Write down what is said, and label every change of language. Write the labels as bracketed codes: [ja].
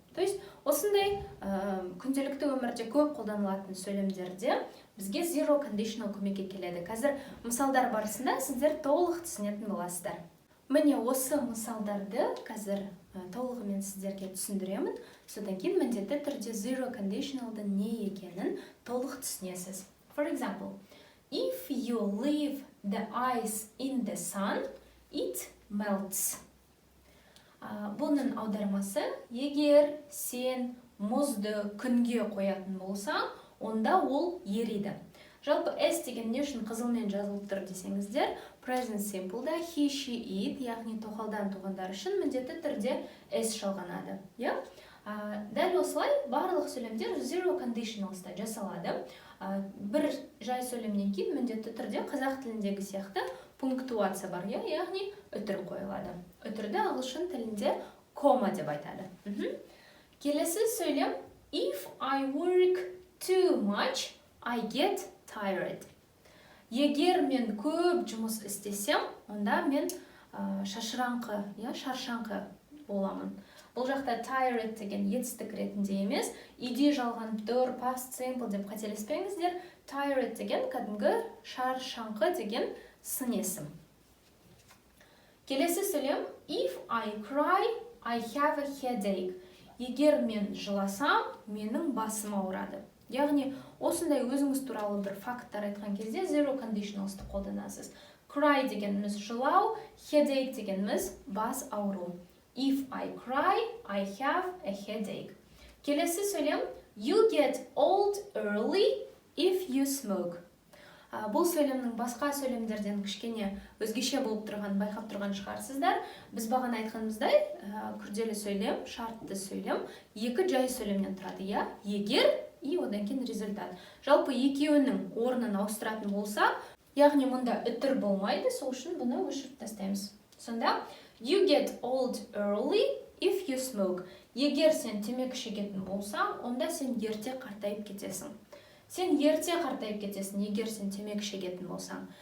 [kk] То есть, осындай күнделікті өмірде көп қолданылатын сөйлемдерде бізге zero conditional көмекке келеді. Қазір мысалдар барысында сіздер толық түсінетін боласыздар. Міне осы мысалдарды қазір толығымен сіздерге түсіндіремін. Содан кейін міндетті түрде zero conditional'дың не екенін толық түсінесіз. [en] For example, if you leave the ice in the sun, it melts. [kk] Бұның аудармасы, егер сен мұзды күнге қоятын болсаң, онда ол ериді. Жалпы S деген не үшін қызылмен жазылып тұр десеңіздер, present simple'да he, she, it, яғни тоқалдан туғандар үшін міндетті түрде S жалғанады. Дәл осылай барлық сөйлемдер zero conditional'ста жасалады. Бір жай сөйлемнен кейін міндетті түрде қазақ тіліндегі сияқты пунктуация бар, яғни үтір қойылады. Үтірді ағылшын тілінде кома деп айтады. Келесі сөйлем [en] if I work too much, I get tired. [kk] Егер мен көп жұмыс істесем, онда мен шаршаңқы боламын. Бұл жақта tired деген етістік ретінде емес, иде жалған тұр, past simple деп қателеспеңіздер. Tired деген кәдімгі шаршаңқы деген сын есім. Келесі сөйлем [en] if I cry, I have a headache. [kk] егер мен жыласам, менің басым ауырады. Яғни, осындай өзіңіз туралы бір факттар айтқан кезде zero conditionals'ты қолданасыз. Cry дегеніміз жылау, headache дегеніміз бас ауру. [en] If I cry, I have a headache. [kk] Келесі сөйлем, [en] you get old early if you smoke. [kk] Бұл сөйлемнің басқа сөйлемдерден кішкене өзгеше болып тұрған, байқап тұрған шығарсыздар. Біз бағана айтқанымыздай, күрделі сөйлем, шартты сөйлем, екі жай сөйлемнен тұрады, я, егер и одан кейін результат. Жалпы екеуінің орнын ауыстыратын болса, яғни мұнда үтір болмайды, сол үшін бұны өшіріп тастаймыз. Сонда, [en] you get old early if you smoke. [kk] Егер сен темекі шегетін болсаң, онда сен ерте қартайып кетесің. Сен ерте қартайып кетесің, егер сен темекі шегетін болсаң.